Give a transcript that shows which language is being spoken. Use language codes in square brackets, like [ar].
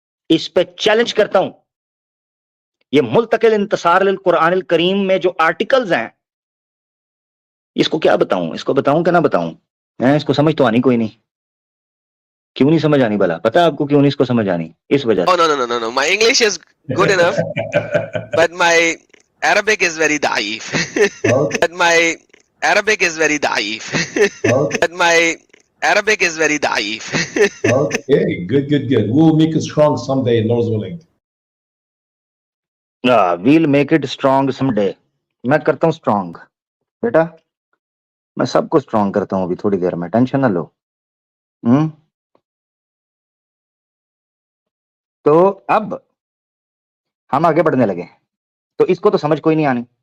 [ur] اس پہ چیلنج کرتا ہوں. یہ ملتقل انتصار للقرآن الکریم میں جو آرٹیکلز ہیں، اس کو کیا بتاؤں؟ اس کو بتاؤں کہ نہ بتاؤں؟ اس کو سمجھ تو آنی کوئی نہیں. کیوں نہیں سمجھ آنی بلا؟ پتا ہے آپ کو کیوں نہیں اس کو سمجھ آنی؟ اس وجہ [en] Oh, [ur] سے. [en] no. My English is good enough, but my Arabic is very daif. Okay. But my Arabic is very daif. Okay. But my Arabic is very daif. Okay, good. We'll make it strong someday, Lord's willing. We'll make it strong someday. [ur] میں کرتا ہوں strong بیٹا، میں سب کو strong کرتا ہوں ابھی تھوڑی دیر میں، ٹینشن نہ لو. تو اب ہم آگے بڑھنے لگے. تو اس کو تو سمجھ کوئی نہیں آنی.